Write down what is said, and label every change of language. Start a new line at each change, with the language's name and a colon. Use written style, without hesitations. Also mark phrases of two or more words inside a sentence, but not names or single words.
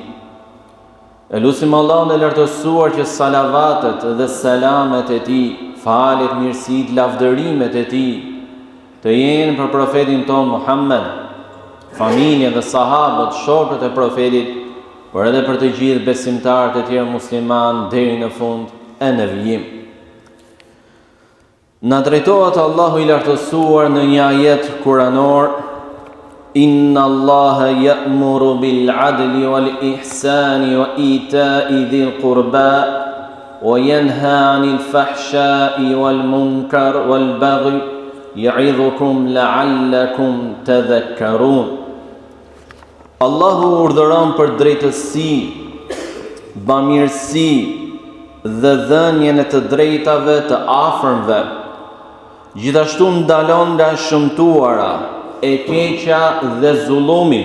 Albanian: E lutim Allahun e lartësuar që salavatet dhe selamet e tij, falet, mirësit, lavdërimet e tij të jenë për profetin ton Muhammed, familjen dhe sahabët, shokët e profetit, por edhe për të gjithë besimtarët e tjerë musliman deri në fund e në vijim. Na drejtohet Allahu i lartësuar në një ajet kuranor:
Arabic: إن الله يأمر بالعدل والإحسان وإيتاء ذي القربى وينهى عن الفحشاء والمنكر والبغي يعظكم لعلكم تذكرون.
Albanian: Allahu urdhëron për drejtësi, bamirësi dhe dhënien e të drejtave të afërmve. Gjithashtu ndalon nga shëmtuara, e keqja dhe zullumi.